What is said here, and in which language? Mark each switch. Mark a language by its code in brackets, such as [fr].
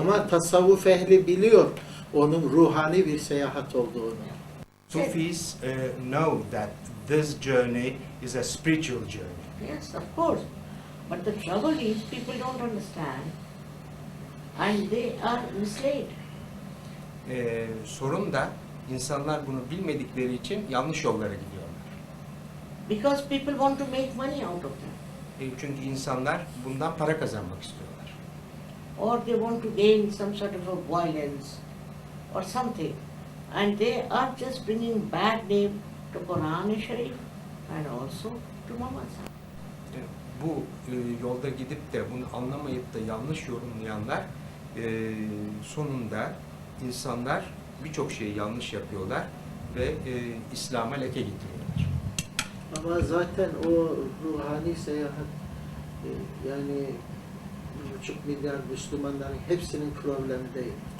[tr] Ama tasavvuf ehli biliyor onun ruhani bir seyahat olduğunu. [en] Sufis know that this journey is a spiritual journey. yes, of course. But the trouble is people don't understand and they are misled. [tr] Sorun da insanlar bunu bilmedikleri için yanlış yollara gidiyorlar. [en] Because people want to make money out of that. [tr] Çünkü insanlar bundan para kazanmak istiyorlar. [en] Or they want to gain some sort of a violence or something. And they are just bringing bad name to Quran and Sharif. and also to Muhammad. [tr] Bu yolda gidip de bunu anlamayıp da yanlış yorumlayanlar sonunda insanlar birçok şeyi yanlış yapıyorlar ve İslam'a leke getiriyorlar. Ama zaten o ruhani seyahat yani 1,5 milyar Müslümanların hepsinin problemi değil.